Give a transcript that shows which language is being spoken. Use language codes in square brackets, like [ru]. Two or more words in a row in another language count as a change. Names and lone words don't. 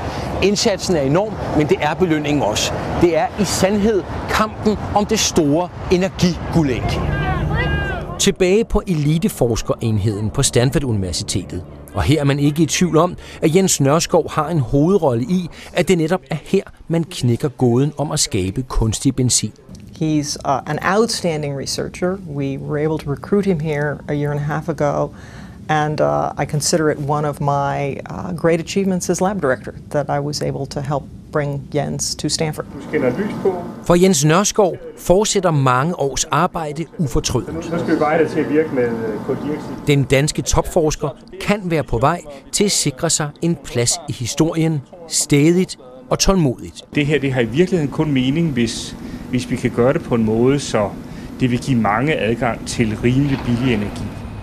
[da] Indsatsen er enorm, men det er belønningen også. Det er i sandhed kampen om det store energiguldæg. Tilbage på eliteforskerenheden på Stanford Universitetet. Og her er man ikke i tvivl om, at Jens Nørskov har en hovedrolle i, at det netop er her, man knækker gåden om at skabe kunstig benzin. [en] He's an outstanding researcher. We were able to recruit him here a year and a half ago, and I consider it one of my great achievements as lab director, that I was able to help bring Jens to Stanford. [da] For Jens Nørskov fortsætter mange års arbejde ufortrødent. Nu skal vi bare det til at virke med kuldioxid. Den danske topforsker kan være på vej til at sikre sig en plads i historien, stædigt og tålmodigt. Det her det har i virkeligheden kun mening, hvis vi kan gøre det på en måde, så det vil give mange adgang til rimelig billig energi.